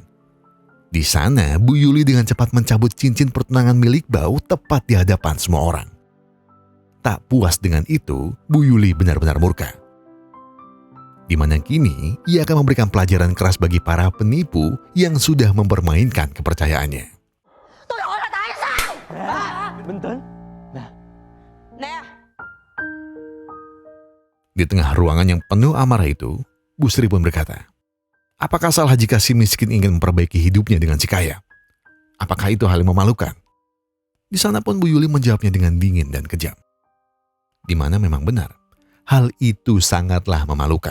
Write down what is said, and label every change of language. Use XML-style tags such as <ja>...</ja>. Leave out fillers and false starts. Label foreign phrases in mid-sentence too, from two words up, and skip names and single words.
<id>Di sana, Bu Yuli dengan cepat mencabut cincin pertunangan milik Bau tepat di hadapan semua orang. Tak puas dengan itu, Bu Yuli benar-benar murka. di mana kini ia akan memberikan pelajaran keras bagi para penipu yang sudah mempermainkan kepercayaannya.</id> <vi>Tôi hỏi là tại sao? Bình tĩnh. Nè,</vi> <id>Di tengah ruangan yang penuh amarah itu, Bu Sri pun berkata, apakah salah jika si miskin ingin memperbaiki hidupnya dengan si kaya? Apakah itu hal yang memalukan? Di sana pun Bu Yuli menjawabnya dengan dingin dan kejam. Di mana memang benar, hal itu sangatlah memalukan.</id>